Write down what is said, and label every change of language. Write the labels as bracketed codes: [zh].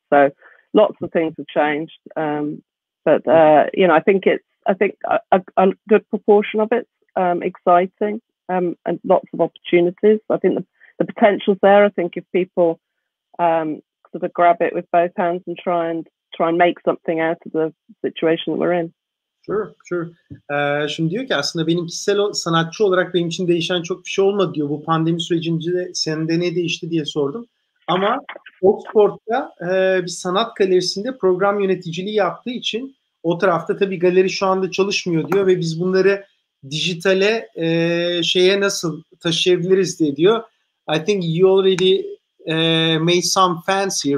[en] So lots of things have changed, but I think a good proportion of it's exciting and lots of opportunities. I think the potential's there. I think if people sort of grab it with both hands and try and make something out of the situation that we're in. Sure. [tr] Şimdi diyor ki aslında benim kişisel sanatçı olarak benim için değişen çok bir şey olmadı diyor. Bu pandemi sürecinde sende ne değişti diye sordum. Ama Oxford'da bir sanat galerisinde program yöneticiliği yaptığı için o tarafta tabii galeri şu anda çalışmıyor diyor ve biz bunları dijitale nasıl taşıyabiliriz diye diyor. [en] I think you already made some fans here.